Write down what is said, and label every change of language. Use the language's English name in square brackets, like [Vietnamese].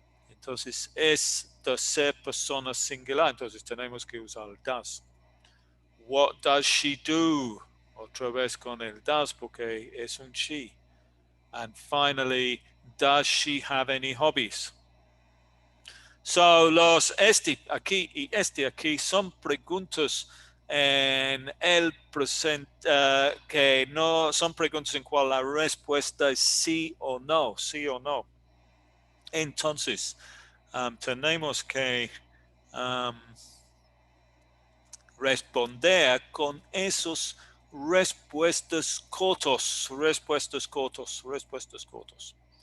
[Spanish] Entonces es tercera persona singular, entonces tenemos que usar el does. [English] What does she do? [Spanish] Otra vez con el does porque es un she. [English] And finally, does she have any hobbies? [Spanish] So, los este aquí y este aquí son preguntas en el presente que no son preguntas en cual la respuesta es sí o no, sí o no. Entonces, tenemos que responder con esos respuestas cortos, respuestas cortos, respuestas cortos.